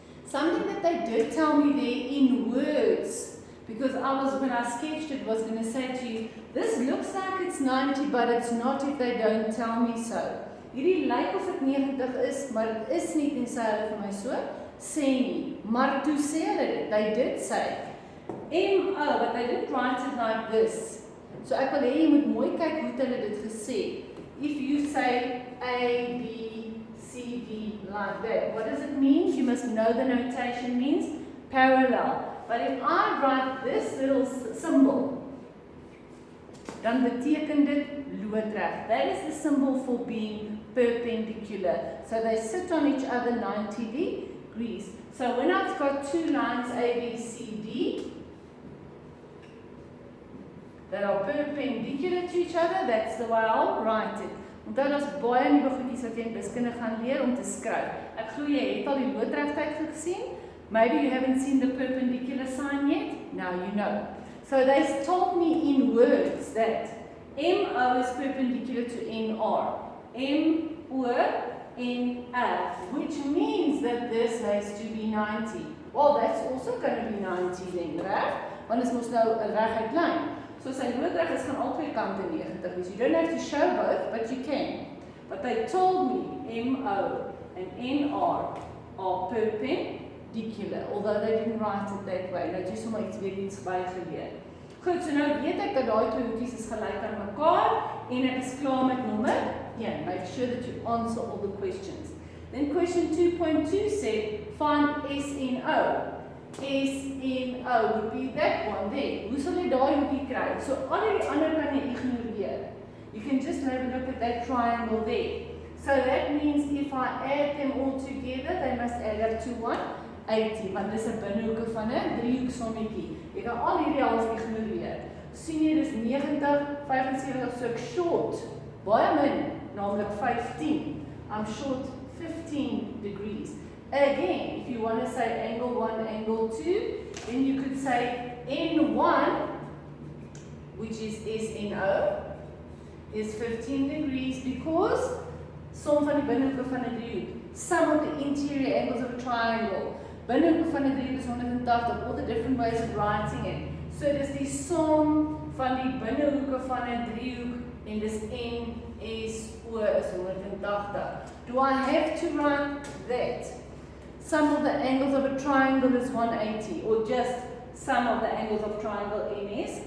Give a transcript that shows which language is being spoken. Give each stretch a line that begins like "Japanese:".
English: Something that they did tell me there in words, because when I sketched it, was going to say to you, this looks like it's 90, but it's not if they don't tell me so.
Afrikaans: Hierdie lyk of dit 90 is, maar dit is nie tensy hulle vir my so sê nie. Maar toe sê hulle dit,
English: they did say MO, but they didn't write it like this.
Afrikaans: So ek wil hê jy moet mooi kyk hoe hulle dit gesê.
English: If you say A, B, C, D like that, what does it mean? You must know the notation means parallel. But if I write this little symbol,
Afrikaans: dan beteken dit loodreg.
English: That is the symbol for being perpendicular. So they sit on each other 90 degrees. So when I've got two lines A, B, C, D that are perpendicular to each other, that's the way I'll write it.
Afrikaans: Onthou daar's baie nuwe goedjies wat jy in wiskunde gaan leer om te skryf. Ek glo jy het al die loodregheid gesien.
English: Maybe you haven't seen the perpendicular sign yet. Now you know. So they told me in words that MO is perpendicular to NR. MO-NR, which means that this has to be 90. Well, that's also going to be 90 then, right?
Afrikaans: Want is mos nou 'n reguit lyn. So sy loodreg is gaan albei kante 90 wees.
English: You don't have to show both, but you can. But they told me MO and NR are perpendicular, although they didn't write it that way.
Afrikaans: Nou jy sommer iets bygeleer. Goed, so nou weet ek dat daai twee hoekies is gelyk aan mekaar en ek is klaar met nommer 1.
English: Make sure that you answer all the questions. Then question 2.2 said find SNO. SNO would be that one there.
Afrikaans: Hoe sal jy daai hoekie kry? So al die ander kan jy ignoreer.
English: You can just have a look at that triangle there. So that means if I add them all together, they must add up to 180,
Afrikaans: want dis 'n binnehoeke van 'n driehoeksommetjie. Jy kan al hierdie half ignoreer. Sien jy dis 90, 75, so ek short. Baie min, naamlik 15.
English: I'm short 15 degrees. Again, if you want to say angle 1, angle 2, then you could say N1, which is SNO, is 15 degrees because
Afrikaans: Som van die binnehoeke van 'n driehoek.
English: Sum of the interior angles of a triangle.
Afrikaans: Binnehoeke van 'n driehoek is 180.
English: All the different ways of writing it.
Afrikaans: So dis die som van die binnehoeke van 'n driehoek en dis N S O is 180.
English: Do I have to write that? Sum of the angles of a triangle is 180, or just sum of the angles of triangle NS?